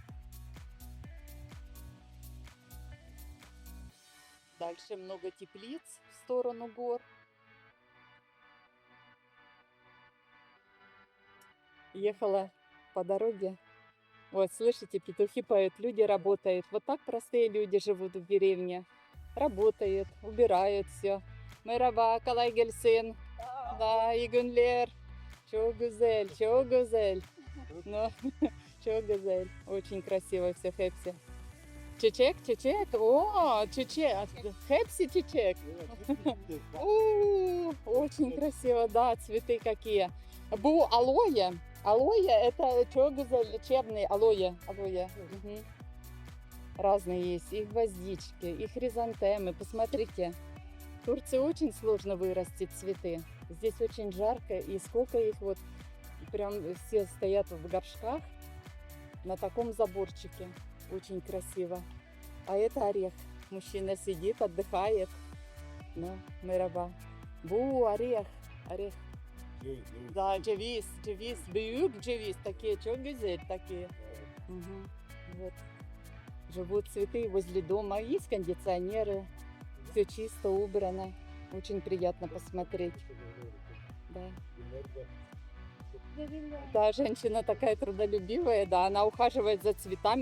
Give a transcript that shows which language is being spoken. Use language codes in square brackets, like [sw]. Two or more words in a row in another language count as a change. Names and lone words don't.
[ru] Дальше много теплиц в сторону гор. Ехала по дороге. Вот, слышите, петухи поют, люди работают. Вот так простые люди живут в деревне. Работают, убирают все. [tr] Merhaba, kolay gelsin. Да, iyi günler. Çok güzel, çok güzel. Ну, çok güzel. [ru] Очень красиво все, hepsi. [tr] Çiçek, çiçek. О, çiçek. Hepsi çiçek. [ru] Очень красиво, да, цветы какие. Бу алоэ. Алоэ это [tr] çok güzel, [ru] лечебный алоэ. Алоэ. Мгм. Разные есть. И гвоздички, и хризантемы. Посмотрите. В Турции очень сложно вырастить цветы. Здесь очень жарко, и сколько их вот прям все стоят в горшках на таком заборчике. Очень красиво. А это орех. Мужчина сидит, отдыхает. Ну, мераба. Бу, орех. Орех. Да, [tr] ceviz, ceviz. Büyük ceviz. [ru] Такие, [tr] çok güzel, [ru] такие. Мгм. Вот. Живут цветы возле дома. Есть кондиционеры. Все чисто, убрано. Очень приятно посмотреть. Да. Да, женщина такая трудолюбивая, да, она ухаживает за цветами.